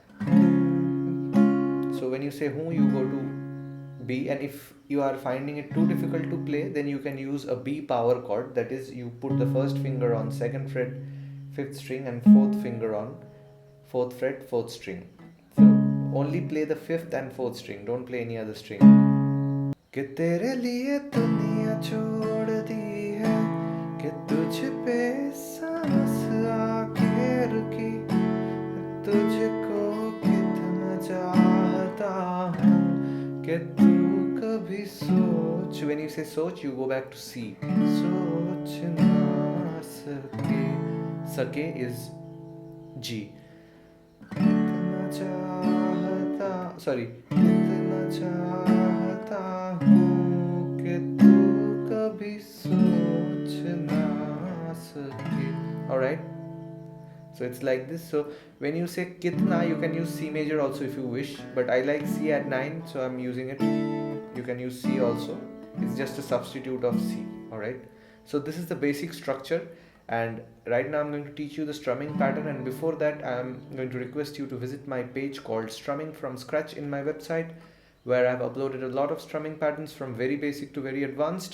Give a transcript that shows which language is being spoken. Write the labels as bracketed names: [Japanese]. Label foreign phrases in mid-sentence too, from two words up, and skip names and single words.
[English] So when you say hu, you go to B, and if you are finding it too difficult to play, then you can use a B power chord. That is, you put the 1st finger on 2nd fret, 5th string and 4th finger on 4th fret, 4th string. So only play the 5th and 4th string, don't play any other string. [Hindi] कि तेरे लिए दुनिया छोड़ दी है, कि तुझ पे साँस आके रुकी, तुझको कितना चाहता हूँ, कि तू कभी सोच. [English] When you say soch, you go back to C. [Hindi] सोच न सके. [English] Sake is G. [Hindi] कितना चाहता, [English] sorry. [Hindi] कितना चाहता हूँ, कि तू कभी सोच न सके. Alright? [English] So it's like this. So when you say kitna, you can use C major also if you wish, but I like C at 9, so I'm using it. You can use C also. It's just a substitute of C. Alright. So this is the basic structure, and right now I'm going to teach you the strumming pattern, and before that I'm going to request you to visit my page called Strumming from Scratch in my website, where I've uploaded a lot of strumming patterns from very basic to very advanced.